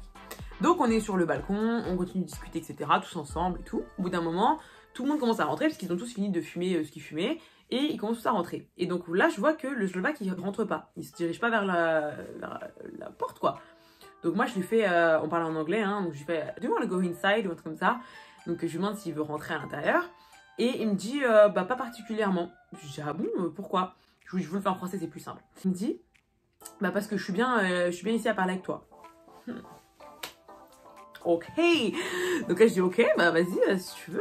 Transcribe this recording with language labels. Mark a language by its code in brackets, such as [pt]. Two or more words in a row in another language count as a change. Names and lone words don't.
[fr] Donc on est sur le balcon, on continue de discuter, etc., tous ensemble et tout. Au bout d'un moment, tout le monde commence à rentrer, parce qu'ils ont tous fini de fumer ce qu'ils fumaient, et ils commencent tous à rentrer. Et donc là, je vois que le Slovaque, il rentre pas. Il se dirige pas vers la porte, quoi. Donc moi, je lui fais, on parle en anglais, hein, donc je lui fais, [en] do you want to go inside, [fr] ou un truc comme ça. Donc je lui demande s'il veut rentrer à l'intérieur. Et il me dit, bah pas particulièrement. Je lui dis, ah bon, pourquoi? Je vous le fais en français, c'est plus simple. Il me dit, bah parce que je suis bien ici à parler avec toi. Ok. Donc là, je dis, ok, bah vas-y, si tu veux.